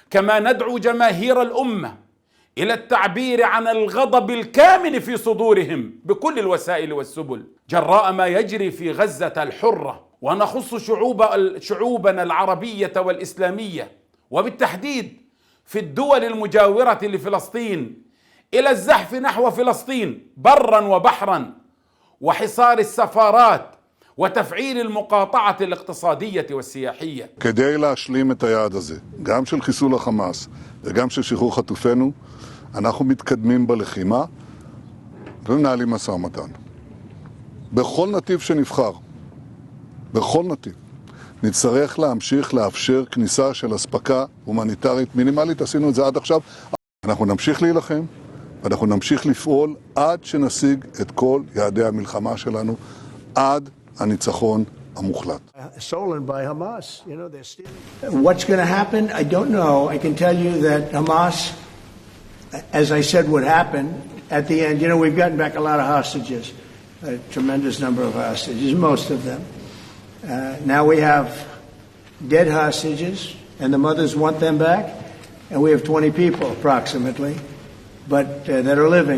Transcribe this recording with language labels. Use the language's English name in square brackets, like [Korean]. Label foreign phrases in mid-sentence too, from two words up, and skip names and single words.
[Arabic] كما ندعو جماهير الأمة إلى التعبير عن الغضب الكامن في صدورهم بكل الوسائل والسبل جراء ما يجري في غزة الحرة، ونخص شعوبنا العربية والإسلامية وبالتحديد في الدول المجاورة لفلسطين إلى الزحف نحو فلسطين برا وبحرا، وحصار السفارات وتفعيل المقاطعة الاقتصادية والسياحية. [Hebrew] כדי להשלים את היעד הזה, גם של חיסול החמאס וגם של שחרור חטופינו, אנחנו מתקדמים בלחימה ומנהלים משא ומתן. בכל נתיב שנבחר, בכל נתיב, נצטרך להמשיך לאפשר כניסה של אספקה הומניטרית מינימלית. עשינו את זה עד עכשיו. אנחנו נמשיך להילחם, ואנחנו נמשיך לפעול עד שנשיג את כל יעדי המלחמה שלנו, עד הניצחון המוחלט. [English] Stolen by Hamas. You know, they're stealing. What's going to happen? I don't know. I can tell you that Hamas, as I said, would happen at the end. You know, we've gotten back a lot of hostages, a tremendous number of hostages, most of them. Now we have dead hostages, and the mothers want them back, and we have 20 people approximately, but that are living.